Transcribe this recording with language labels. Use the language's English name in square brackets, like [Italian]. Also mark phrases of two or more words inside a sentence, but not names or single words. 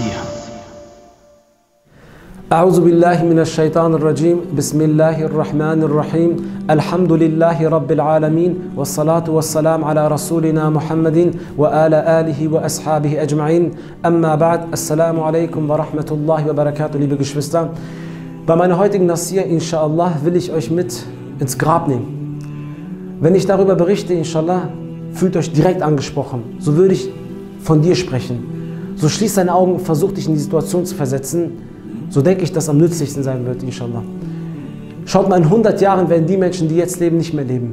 [Arabic] أعوذ بالله من الشيطان الرجيم. بسم الله الرحمن الرحيم. الحمد لله رب العالمين والصلاة والسلام على رسولنا محمد وآل آله وأصحابه أجمعين. أما بعد. السلام عليكم ورحمة الله وبركاته, [German] liebe Geschwister. Bei meiner heutigen Nasir, inshallah, will ich euch mit ins Grab nehmen. Wenn ich darüber berichte, inshallah, fühlt euch direkt angesprochen. So würde ich von dir sprechen. So schließ deine Augen, versuch dich in die Situation zu versetzen. So denke ich, dass am nützlichsten sein wird, inshallah. Schaut mal, in 100 Jahren werden die Menschen, die jetzt leben, nicht mehr leben.